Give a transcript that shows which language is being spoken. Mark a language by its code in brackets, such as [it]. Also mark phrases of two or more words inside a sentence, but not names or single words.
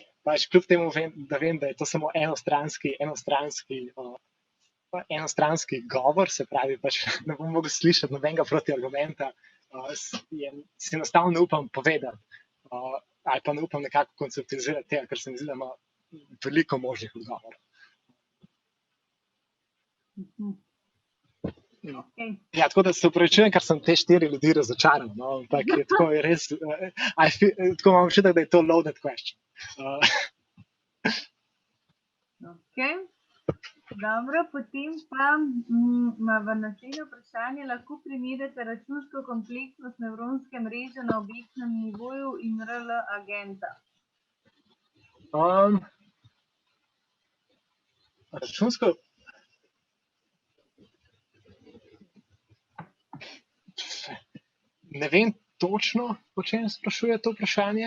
[sl] Pač, kljub temu, da vem, da je to samo enostranski govor, se pravi, pač ne bom mogel slišati nobenega protiargumenta, si enostavno ne upam povedati, ali pa ne upam nekako konceptualizirati tega, ker se mi zdi, da ima veliko možnih odgovorov. Ja, tako da se opravičujem, ker sem te 4 ljudi razočaral, no, ampak je tako res, tako imam občutek, da je to [en] loaded question. [sl] Dobro, potem pa v naslednje vprašanje lahko primerjate računsko kompleksnost nevronske mreže na objektnem nivoju in RL agenta. Računsko ne vem točno, po čem sprašuje to vprašanje.